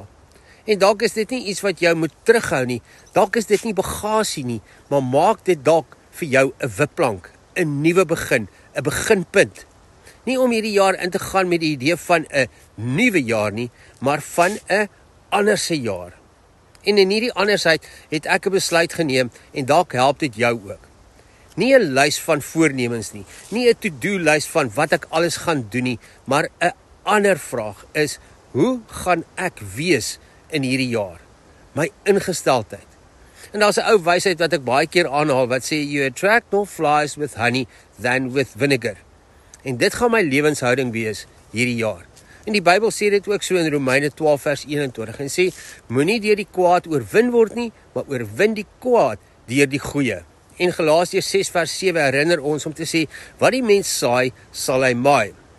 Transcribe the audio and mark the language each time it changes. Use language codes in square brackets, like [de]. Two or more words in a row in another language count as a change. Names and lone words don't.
[af] En dalk is dit nie iets wat jou moet terughou nie, dalk is dit nie bagasie nie, maar maak dit dalk vir jou 'n wipplank, 'n nuwe begin, 'n beginpunt. Nie om hierdie jaar in te gaan met die idee van 'n nuwe jaar nie, maar van 'n anderse jaar. En in hierdie andersheid het ek 'n besluit geneem en dalk help dit jou ook. Nie 'n lys van voornemens nie, nie 'n to-do lys van wat ek alles gaan doen nie, maar 'n ander vraag is, hoe gaan ek wees in hierdie jaar? My ingesteldheid. En daar's 'n ou wysheid wat ek baie keer aanhaal wat sê, [en] you attract more flies with honey than with vinegar. [af] En dit gaan my lewenshouding wees hierdie jaar. En die Bybel sê dit ook so in Romeine 12 vers 21 en sê, moenie deur die kwaad oorwin word nie, maar oorwin die kwaad deur die goeie. En Galasiërs 6 vers 7 herinner ons om te sê, wat die mens saai, sal hy maai.